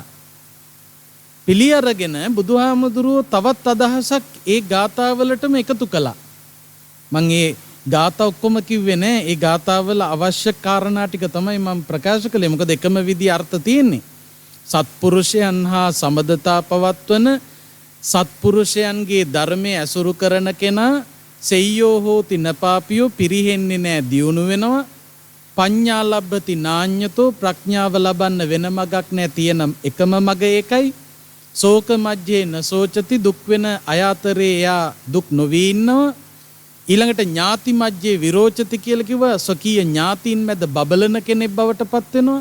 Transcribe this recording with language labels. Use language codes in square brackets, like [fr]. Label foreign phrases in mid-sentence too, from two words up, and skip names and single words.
[si] පිළි අරගෙන බුදුහාමුදුරුවෝ තවත් අදහසක් ඒ ගාථාවලටම එකතු කළා. මම ඒ ගාථා ඔක්කොම කිව්වේ නෑ. ඒ ගාථාවල අවශ්‍ය කාරණා ටික තමයි මම ප්‍රකාශ කළේ. මොකද එකම විදිහ අර්ථ තියෙන්නේ. සත්පුරුෂයන් හා සමදතා පවත්වන, සත්පුරුෂයන්ගේ ධර්මයේ ඇසුරු කරන කෙනා [pi] සෙය්‍යෝ හෝති නපාපියෝ, [si] පිරිහෙන්නේ නෑ, දියුණු වෙනවා. [pi] පඤ්ඤා ලබ්බති නාඤ්ඤතෝ, [si] ප්‍රඥාව ලබන්න වෙන මගක් නෑ, තියෙන එකම මග ඒකයි. [pi] ශෝක මජ්ජේ නසෝචති, [si] දුක් වෙන අය අතරේ එයා දුක් නොවී ඉන්නවා. ඊළඟට [pi] ඥාති මජ්ජේ විරෝචති [si] කියලා කිව්වා, ස්වකීය ඥාතීන් මැද බබලන කෙනෙක් බවට පත් වෙනවා.